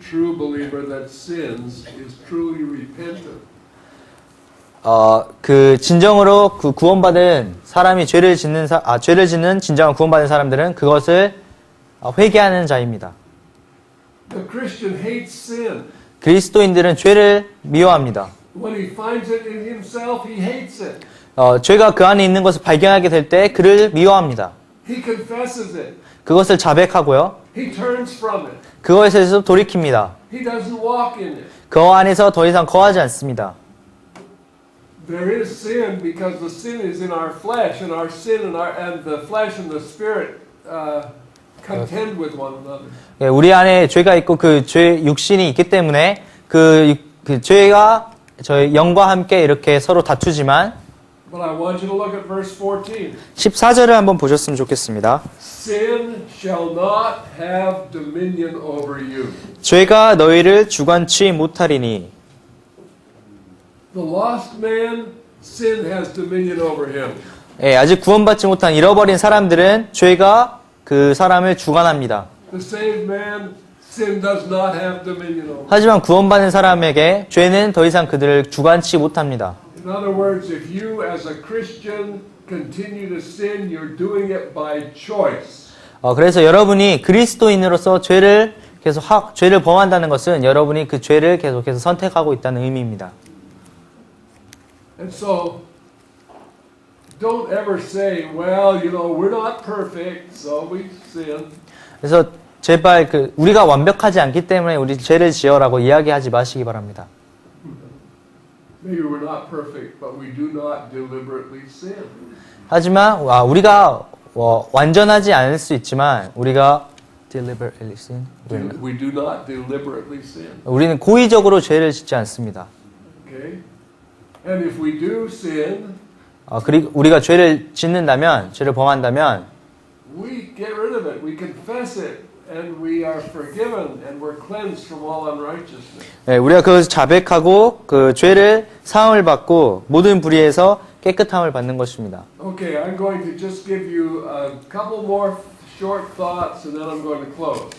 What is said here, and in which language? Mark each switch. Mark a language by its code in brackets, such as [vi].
[en] true believer that sins is truly repentant. [ko] 그 진정으로 그 구원받은 사람이 죄를 짓는 진정한 구원받은 사람들은 그것을 회개하는 자입니다. [en] The Christian hates sin. [ko] 그리스도인들은 죄를 미워합니다. [en] When he finds it in himself, he hates it. [ko] 죄가 그 안에 있는 것을 발견하게 될 때 그를 미워합니다. [en] He confesses it. [ko] 그것을 자백하고요. [en] He turns from it. [ko] 그것에서 돌이킵니다. [en] He doesn't walk in it. [ko] 그 안에서 더 이상 거하지 않습니다. [en] There is sin because the sin is in our flesh, and our sin and the flesh and the spirit contend with one another. [ko] 예, 우리 안에 죄가 있고 그 죄 육신이 있기 때문에 그 죄가 저희 영과 함께 이렇게 서로 다투지만 [en] But I want you to look at verse 14. [ko] 14절을 한번 보셨으면 좋겠습니다. [en] Sin shall not have dominion over you. [ko] 죄가 너희를 주관치 못하리니 [en] The lost man, sin has dominion over him. [ko] 예, 아직 구원받지 못한 잃어버린 사람들은 죄가 그 사람을 주관합니다. [en] The saved man, sin does not have dominion over. [ko] 하지만 구원받은 사람에게 죄는 더 이상 그들을 주관치 못합니다. [en] In other words, if you as a Christian continue to sin, you're doing it by choice. [ko] 그래서 여러분이 그리스도인으로서 죄를 범한다는 것은 여러분이 그 죄를 계속해서 선택하고 있다는 의미입니다. [en] And so, don't ever say, well, you know, we're not perfect, so we sin. [ko] 그래서 제발 우리가 완벽하지 않기 때문에 우리 죄를 지어라고 이야기하지 마시기 바랍니다. [en] Maybe we're not perfect, but we do not deliberately sin. [ko] 하지만 우리가 완전하지 않을 수 있지만 우리가 [en] deliberately sin. We do not deliberately sin. [ko] 우리는 고의적으로 죄를 짓지 않습니다. [en] Okay? And if we do sin, [ko] 그리고 우리가 죄를 짓는다면, 죄를 범한다면 [en] we get rid of it. We confess it, and we are forgiven, and we're cleansed from all unrighteousness. [ko] 네, 우리가 그것을 자백하고 그 죄를 사함을 받고 모든 불의에서 깨끗함을 받는 것입니다. [en] Okay, I'm going to just give you a couple more short thoughts, and then I'm going to close.